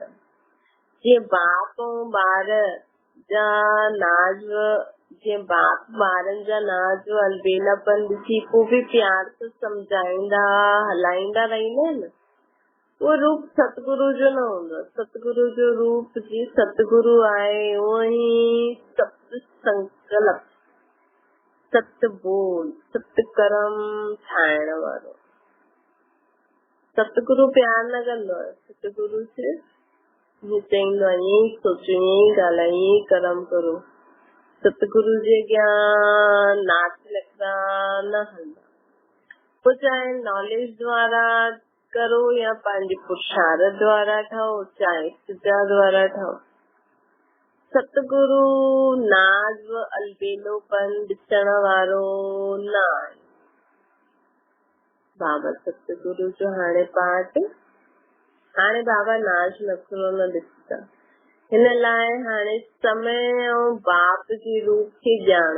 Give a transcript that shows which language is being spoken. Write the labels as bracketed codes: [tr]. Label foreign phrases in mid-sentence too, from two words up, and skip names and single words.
[sd] जीअं बाप ऐं ॿार जा नाज़, जीअं बाप ॿारनि जा नाज़ अलबेलापन ॾिसी पोइ बि प्यार सां सम्झाईंदा हलाईंदा रहंदा आहिनि, उहो रूप सतगुरु जो न हूंदो। सतगुरु जो रूप जी सतगुरु आहे, उहो ई सत संकल्प, सत बोल, सत कर्म ठाहिण वारो। सतगुरु प्यार न कंदो आहे। सतगुरु सिर्फ़ हीअं चईंदो आहे, ईअं ई सोचो, ईअं ई ॻाल्हायो, ईअं ई कर्म करो। सतगुरु जे अॻियां नाच नखरा न हलंदा। पोइ चाहे नॉलेज द्वारा करो या पंहिंजे पुरुषार्थ द्वारा ठाहो, चाहे सिजा द्वारा ठाहो। सतगुरु नाज़ व अलबेलोपन ॾिसण वारो न आहे। बाबा सतगुरु जो हाणे पाठ, हाणे बाबा नाज़ नखरो न ॾिसंदा। हिन लाइ हाणे समय ऐं बाप जे रूप खे ॼाणो।